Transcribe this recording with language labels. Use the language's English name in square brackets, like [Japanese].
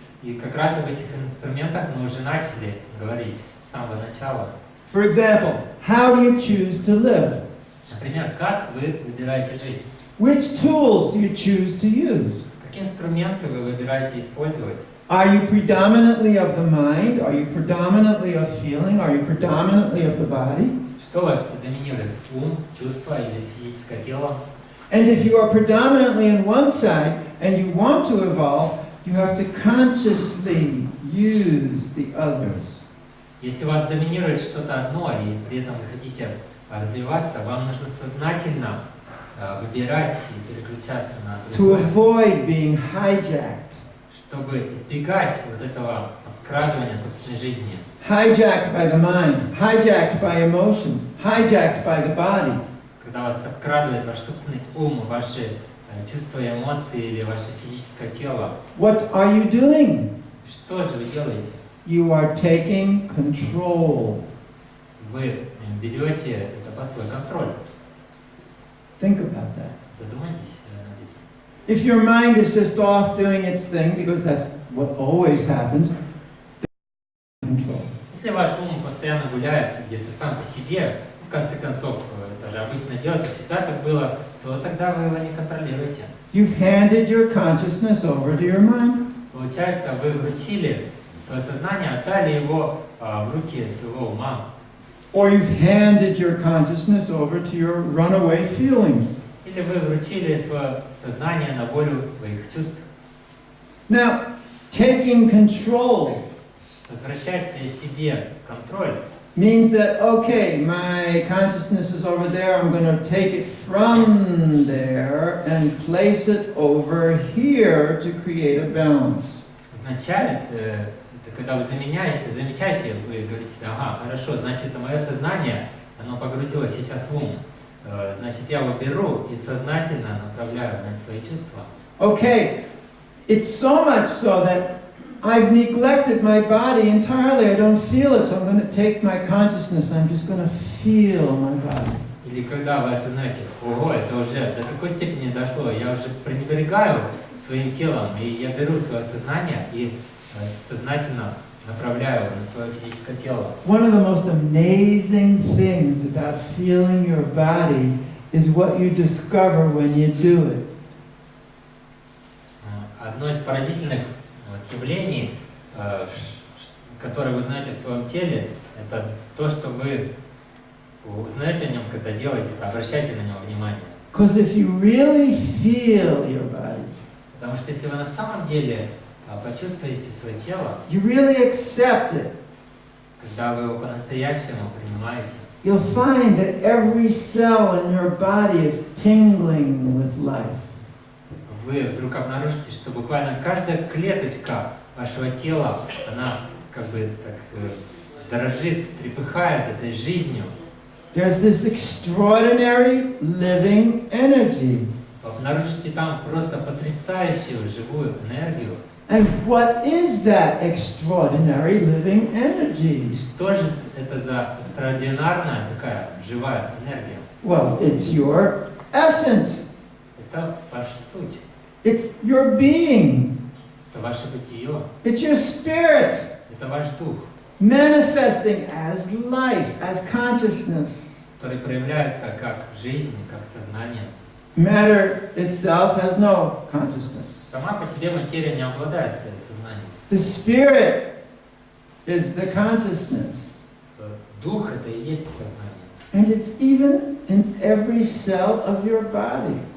[Russian] И как раз об этих инструментах мы уже начали говорить с самого начала. [English] For example, how do you choose to live? [Russian] Например, как вы выбираете жить? [English] Which tools do you choose to use? [Russian] Какие инструменты вы выбираете использовать? [English] Are you predominantly of the mind? Are you predominantly of feeling? Are you predominantly of the body? [Russian] Что у вас доминирует? Ум, чувство или физическое тело? [English] And if you are predominantly in one side and you want to evolve, you have to consciously use the others. [Russian] Если у вас доминирует что-то одно, и при этом вы хотите развиваться, вам нужно сознательно выбирать и переключаться на [English] To [Russian] другое, [English] avoid being hijacked. [Russian] чтобы избегать вот этого обкрадывания собственной жизни. [English] Hijacked by the mind, hijacked by emotion, hijacked by the body. [Russian] Когда вас обкрадывает ваш собственный ум, ваши чувства и эмоции или ваше физическое тело, [English] What are you doing? [Russian] что же вы делаете? [English] You are taking control. [Russian] Вы берете это под свой контроль. [English] Think about that. [Russian] Задумайтесь над этим. [English] If your mind is just off doing its thing, because that's what always happens, then control. [Russian] Если ваш ум постоянно гуляет где-то сам по себе, в конце концов, это же обычно делать, всегда так было, то тогда вы его не контролируете. [English] You've handed your consciousness over to your mind. [Russian] Получается, вы вручили свое сознание, отдали его в руки своего ума. [English] Or you've handed your consciousness over to your runaway feelings. [Russian] Или вы вручили свое сознание на волю своих чувств. [English] Now, taking control [Russian] Возвращать себе контроль [English] means that, okay, my consciousness is over there, I'm going to take it from there and place it over here to create a balance. [Russian] означает, это когда вы замечаете, вы говорите себе, ага, хорошо, значит, это мое сознание, оно погрузилось сейчас в ум. Значит, я его беру и сознательно направляю на свои чувства. [English] Okay, it's so much so that I've neglected my body entirely. I don't feel it, so I'm going to take my consciousness. I'm just going to feel my body. [Russian] Или когда вы осознаете, ого, это уже до такой степени дошло, я уже пренебрегаю своим телом, и я беру свое сознание и сознательно направляю его на свое физическое тело. [English] One of the most amazing things about feeling your body is what you discover when you do it. [Russian] Одно из поразительных явлений, которые вы знаете в своем теле, это то, что вы узнаете о нем, когда делаете это, обращайте на него внимание. [English] Because if you really feel your body, [Russian] Потому что если вы на самом деле почувствуете свое тело, [English] you really accept it, [Russian] когда вы его по-настоящему принимаете, [English] you'll find that every cell in your body is tingling with life. [Russian] Вы вдруг обнаружите, что буквально каждая клеточка вашего тела, она как бы так дрожит, трепыхает этой жизнью. [English] There's this extraordinary living energy. [Russian] Вы обнаружите там просто потрясающую живую энергию. [English] And what is that extraordinary living energy? [Russian] И что же это за экстраординарная такая живая энергия? [English] Well, it's your essence. [Russian] Это ваша суть, [English] It's your being. [Russian] это ваше бытие, [English] It's your spirit [Russian] это ваш дух, [English] manifesting as life, as consciousness. [Russian] который проявляется как жизнь, как сознание. [English] Matter itself has no consciousness. [Russian] Сама по себе материя не обладает сознанием. [English] The spirit is the consciousness. [Russian] Дух это и есть сознание. [English] And it's even in every cell of your body.